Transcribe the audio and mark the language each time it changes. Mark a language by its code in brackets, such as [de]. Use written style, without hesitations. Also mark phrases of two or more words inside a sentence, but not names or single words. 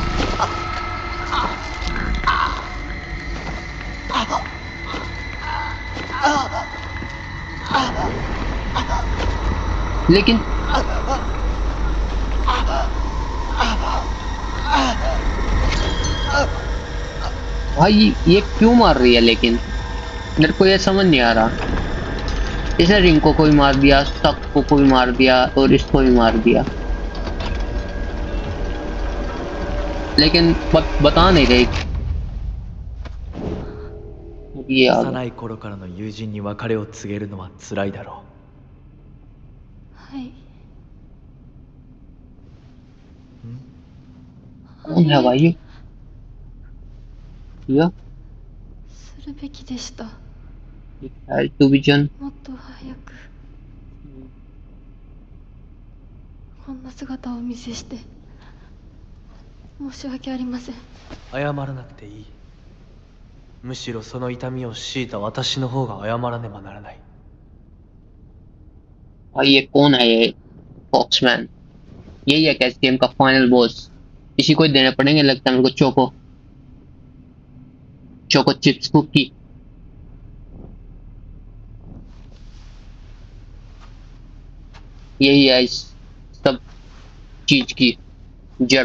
[hi] लेकिन भाई ये क्यों मार रही है, लेकिन मेरे को ये समझ नहीं आ रहा। इसे रिंको को भी मार दिया, सक को भी मार दिया, और इसको भी मार दिया, लेकिन बता नहीं रही। ये आ गया। [ja] 幼い頃からの友人に別れを告げるのは辛いだろはい。う。 [hi] कौन है भाई ये? [ja] するべきでした。 [en] two vision. [ja] もっと早くこんな姿をお見せして申し訳ありません。謝らなくていい。むしろその痛みを強いた私の方が謝らねばならない。 [hi] भाई ये कौन है ये फॉक्समैन? यही है कैस गेम का [en] final boss. [hi] इसी को ही देने पड़ेंगे लगता है मेरे को। [en] choco, choco chips cookie. [hi] यही है इस सब चीज की जड़।